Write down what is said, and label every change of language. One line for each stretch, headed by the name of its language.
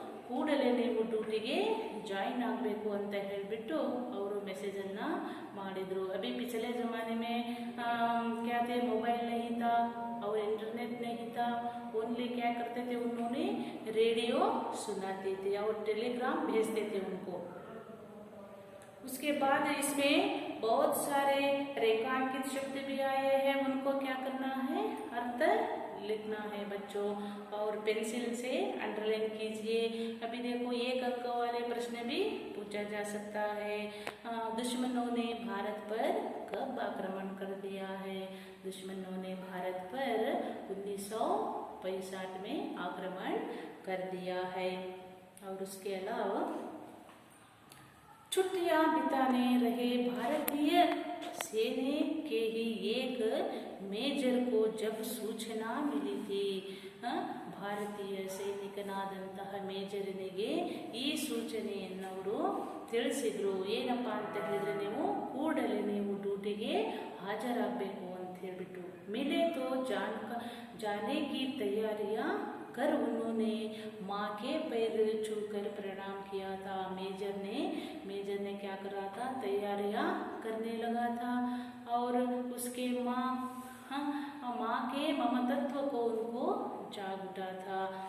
Kannada: ಕೂಡಲೇ ನೀವು ಡ್ಯೂಟಿಗೆ ಜಾಯಿನ್ ಆಗಬೇಕು ಅಂತ ಹೇಳಿಬಿಟ್ಟು ಅವರು ಮೆಸೇಜನ್ನು ಮಾಡಿದರು.
Hindi: अभी पिछले ज़माने में क्या थे? मोबाइल नहीं था और इंटरनेट नहीं था. ओनली क्या करते थे? उन्होंने रेडियो सुनाते थे और टेलीग्राम भेजते थे उनको. उसके बाद इसमें बहुत सारे रेखांकित शब्द भी आए हैं. उनको क्या करना है? अर्थ लिखना है बच्चों और पेंसिल से अंडरलाइन कीजिए. अभी देखो एक अंक वाले प्रश्न भी पूछा जा सकता है. दुश्मनों ने भारत पर कब आक्रमण कर दिया है? दुश्मनों ने भारत पर 1965 में आक्रमण कर दिया है. और उसके अलावा छुट्टियां बिताने रहे भारतीय सेना के ही एक ಮೇಜರ್ को जब सूचना मिली थी.
Kannada: ಭಾರತೀಯ ಸೈನಿಕನಾದಂತಹ ಮೇಜರನಿಗೆ ಈ ಸೂಚನೆಯನ್ನು ಅವರು ತಿಳಿಸಿದ್ರು. ಏನಪ್ಪಾ ಅಂತ ಹೇಳಿದ್ರೆ, ನೀವು ಕೂಡಲೇ ನೀವು ಡ್ಯೂಟಿಗೆ ಹಾಜರಾಗಬೇಕು ಅಂತ ಹೇಳ್ಬಿಟ್ಟು.
Hindi: मिले तो जाने की तैयारियां कर उन्होंने माँ के पैर छूकर प्रणाम किया था. मेजर ने क्या कर रहा था? तैयारियां करने लगा था और उसके माँ के ममतत्व को उनको जाग उठा था.